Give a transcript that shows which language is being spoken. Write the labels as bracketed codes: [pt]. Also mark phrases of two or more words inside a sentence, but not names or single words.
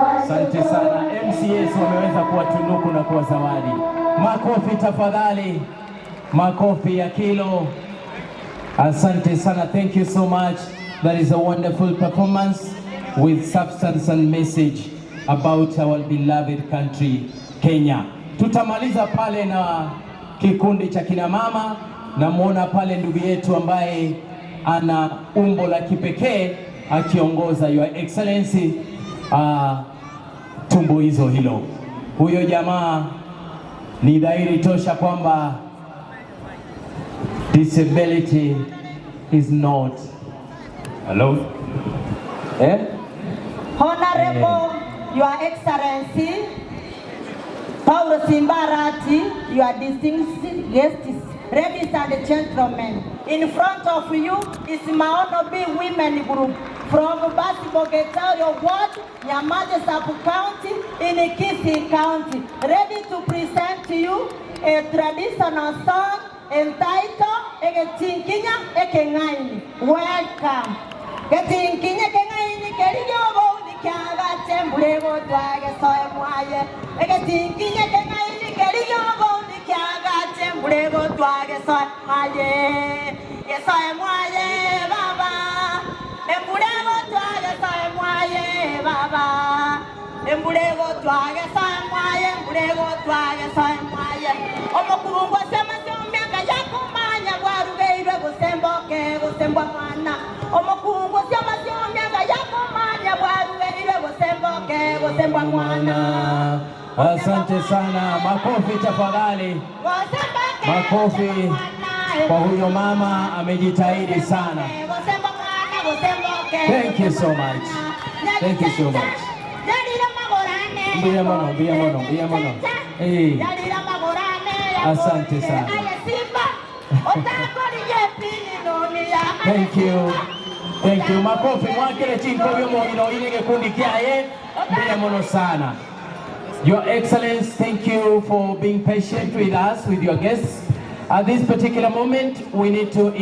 [sw] Asante sana. MCS wameweza kuwatunuku na kuwa zawadi. Makofi tafadhali. Makofi ya kilo. Asante sana. [en] Thank you so much. That is a wonderful performance with substance and message about our beloved country, Kenya. [sw] Tutamaliza pale na kikundi cha kina mama. Namuona pale ndugu yetu ambaye ana umbo la kipekee akiongoza [en] Your Excellency [sw] tumbuizo hilo. Huyo jamaa ni dhahiri tosha kwamba [en] disability is not alone. Honorable Your Excellency Paulo Simbarati, your distinguished guests, ladies and gentlemen, in front of you is my honorable women group from Basi-Bogetorial Ward, Nyamaje Sub-County in Kisii County, ready to present to you a traditional song entitled Egetinkinya Ekengaini. Welcome. [guz] Egetinkinya Ekengaini Keriyobo Nikiaga Tembulego Twage Soe Mwaye. Egetinkinya Ekengaini Keriyobo Nikiaga Tembulego Twage Soe Mwaye. Soe Mwaye Baba. Embulego Twage Soe Mwaye Baba. Embulego Twage Soe Mwaye. Embulego Twage Soe Mwaye. Omokurungu Sema Yakumanya Warugeire Gusemboke Gusembwa Mwana. Omokungu Sema Yakumanya Warugeire Gusemboke Gusembwa Mwana. [sw] Asante sana. Makofi tafadhali. Makofi kwa huyo mama, amejitahidi sana. [en] Thank you so much. Thank you so much. [guz] Mbia mono. [sw] Asante sana. [en] Thank you. Thank you. [guz] Makofi mwakele chinko yomo ino kikundi kiaye. Mbia mono sana. [en] Your Excellency, thank you for being patient with us, with your guests. At this particular moment, we need to